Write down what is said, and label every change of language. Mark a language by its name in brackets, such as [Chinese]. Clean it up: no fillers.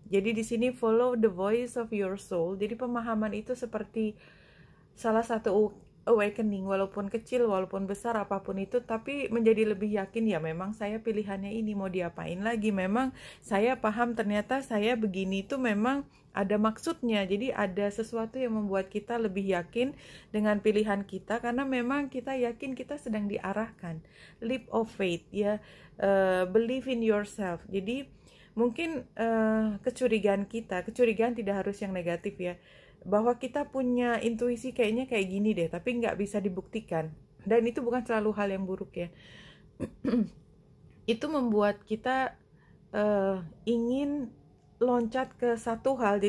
[Indonesian] Jadi di sini follow the voice of your soul. Jadi pemahaman itu seperti salah satu awakening, walaupun kecil, walaupun besar, apapun itu, tapi menjadi lebih yakin ya memang saya pilihannya ini, mau diapain lagi. Memang saya paham ternyata saya begini itu memang ada maksudnya. Jadi ada sesuatu yang membuat kita lebih yakin dengan pilihan kita, karena memang kita yakin kita sedang diarahkan. [English] Leap of faith ya, believe in yourself. [Indonesian] Jadi mungkin kecurigaan tidak harus yang negatif ya, bahwa kita punya intuisi kayaknya kayak gini deh, tapi nggak bisa dibuktikan. Dan itu bukan selalu hal yang buruk ya. Itu membuat kita ingin loncat ke satu hal.